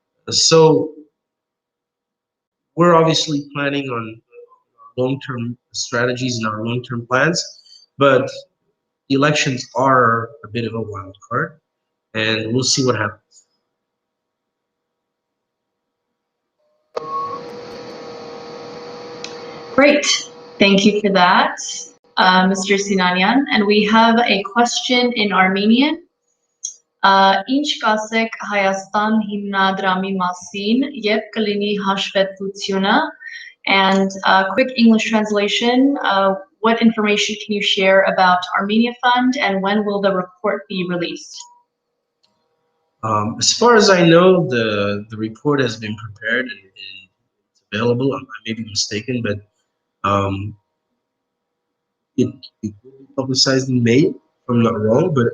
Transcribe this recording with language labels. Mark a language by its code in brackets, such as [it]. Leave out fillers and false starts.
[en] So we're obviously planning on long-term strategies and our long-term plans, but elections are a bit of a wild card, and we'll see what happens. Great, thank you for that, Mr. Sinanyan. And we have a question in Armenian. [hy] Ինչ կասեք Հայաստան հիմնադրամի մասին եւ կլինի հաշվետվությունը? [en] And quick English translation, what information can you share about Armenia Fund and when will the report be released? As far as I know, the report has been prepared and it's available. I may be mistaken, but it will be publicized in May, if I'm not wrong.